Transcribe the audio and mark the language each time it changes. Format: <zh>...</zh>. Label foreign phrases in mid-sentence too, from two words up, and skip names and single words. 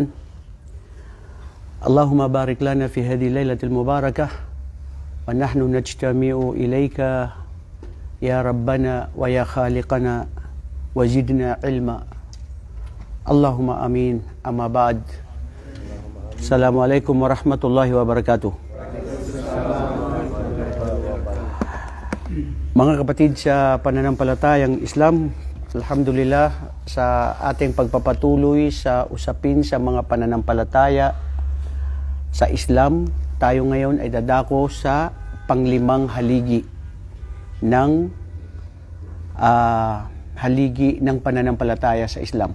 <ar>اللهم بارك لنا في هذه الليلة المباركة ونحن نجتمع إليك يا ربنا ويا خالقنا وزدنا علما. اللهم آمين. أما بعد. السلام عليكم ورحمة الله وبركاته.</ar> <tl>Mga kapatid sa pananampalatayang Islam, alhamdulillah sa ating pagpapatuloy sa usapin sa mga pananampalataya sa Islam, tayo ngayon ay dadako sa panglimang haligi ng pananampalataya sa Islam.</tl>